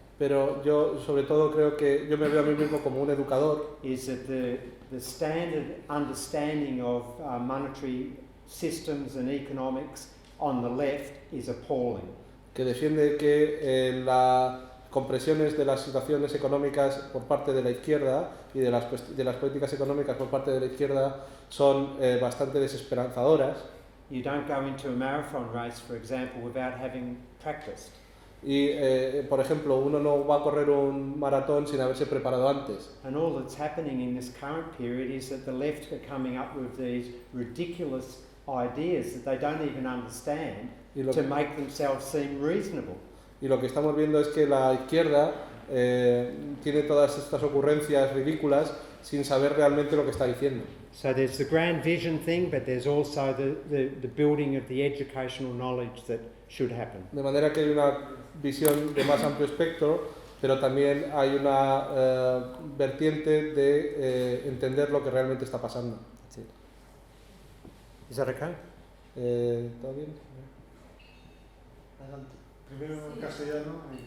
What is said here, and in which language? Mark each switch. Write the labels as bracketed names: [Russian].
[Spanish] Pero yo sobre todo creo que yo me veo a mí mismo como un educador, [English] is that the standard understanding of monetary systems and economics on the left is appalling. [Spanish] que defiende que las compresiones de las situaciones económicas por parte de la izquierda y de las políticas económicas por parte de la izquierda son bastante desesperanzadoras. [English] You don't go into a marathon race, for example, without having practiced. [Spanish] Y, por ejemplo, uno no va a correr un maratón sin haberse preparado antes. [English] And all that's happening in this current period is that the left are coming up with these ridiculous ideas that they don't even understand to make themselves seem reasonable. [Spanish] Y lo que estamos viendo es que la izquierda tiene todas estas ocurrencias ridículas sin saber realmente lo que está diciendo. [English] So there's the grand vision thing, but there's also the building of the educational knowledge that should happen. [Spanish] De manera que hay una visión de más amplio espectro, pero también hay una vertiente de entender lo que realmente está pasando. Sí. [English] Is that okay? [Spanish] ¿Todo bien? Adelante. Primero en castellano.